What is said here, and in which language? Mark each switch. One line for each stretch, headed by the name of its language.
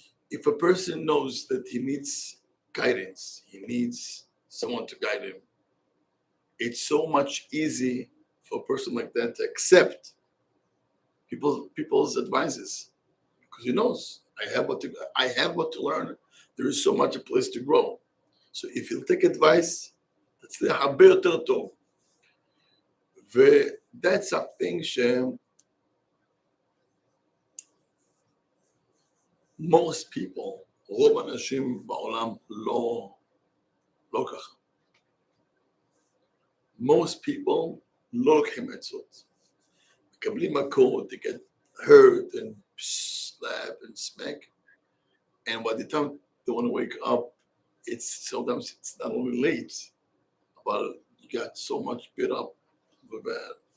English: If a person knows that he needs guidance, he needs someone to guide him, it's so much easy for a person like that to accept people's advices, because he knows I have what to learn. There is so much a place to grow. So if you'll take advice,
Hebrew: תצליח הרבה יותר טוב.
English: That's something most people,
Hebrew: רוב האנשים בעולם לא ככה.
English: Most people
Hebrew: לא לוקחים עצות. מקבלים מכות,
English: they get hurt and slap and smack. And by the time they want to wake up, sometimes it's not only late, but you got so much beat up with that.